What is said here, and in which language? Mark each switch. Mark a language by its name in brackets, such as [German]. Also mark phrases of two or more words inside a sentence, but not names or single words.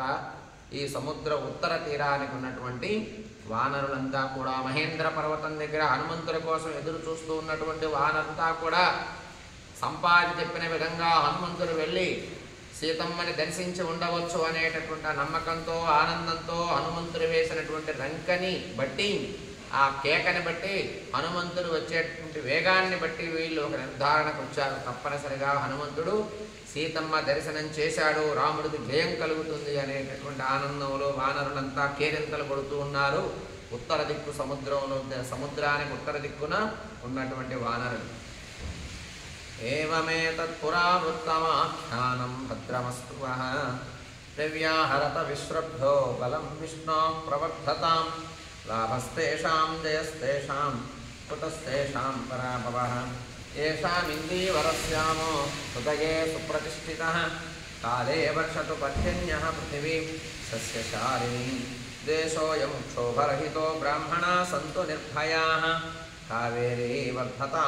[Telugu] ఈ సముద్ర ఉత్తర తీరానికి ఉన్నటువంటి వానరులంతా కూడా మహేంద్ర పర్వతం దగ్గర హనుమంతుడి కోసం ఎదురు చూస్తూ ఉన్నటువంటి వానరంతా కూడా సంపాది చెప్పిన విధంగా హనుమంతుడు వెళ్ళి సీతమ్మని దర్శించి ఉండవచ్చు అనేటటువంటి నమ్మకంతో ఆనందంతో హనుమంతుడు వేసినటువంటి రంకని బట్టి, ఆ కేకని బట్టి, హనుమంతుడు వచ్చేటువంటి వేగాన్ని బట్టి వీళ్ళు ఒక నిర్ధారణకు వచ్చారు. తప్పనిసరిగా హనుమంతుడు సీతమ్మ దర్శనం చేశాడు, రాముడికి జయం కలుగుతుంది అనేటటువంటి ఆనందంలో వానరులంతా కేరింతలు కొడుతూ ఉన్నారు. ఉత్తర దిక్కు సముద్రానికి ఉత్తర దిక్కున ఉన్నటువంటి వానరులు एवमेतत्पुरावृत्तमाख्यानं [Sanskrit] भद्रमस्तु वः दिव्याहरत विश्रब्धो बलं विष्णोः प्रवर्धतां लाभस्तेषां जयस्तेषां कुतस्तेषां पराभवः येषामिन्दीवरस्यामो हृदये सुप्रतिष्ठितः काले वर्षतु पर्जन्यः पृथिवी सस्यशालिनी देशोऽयं क्षोभरहितो ब्राह्मणाः सन्तु निर्भयाः कावेरी वर्धतां